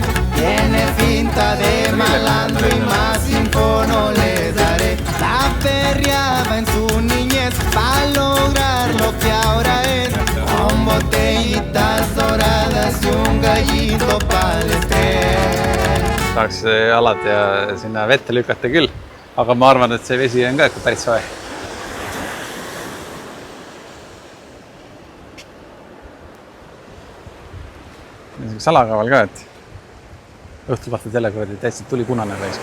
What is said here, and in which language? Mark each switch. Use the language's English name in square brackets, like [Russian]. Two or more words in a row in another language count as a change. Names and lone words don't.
[Spanish] Tiene finta de malandro y más info no les daré. La perreaba en su niñez para lograr lo que ahora es. Con botellitas doradas y un gallito pa'l estrés. [Estonian] Tahaks alati sinna vette lükata küll, aga ma arvan, et see vesi on ka ikka päris soe. Salakaval ka, et õhtul vahtad jälle kuradi täitsa tuli punane raisk.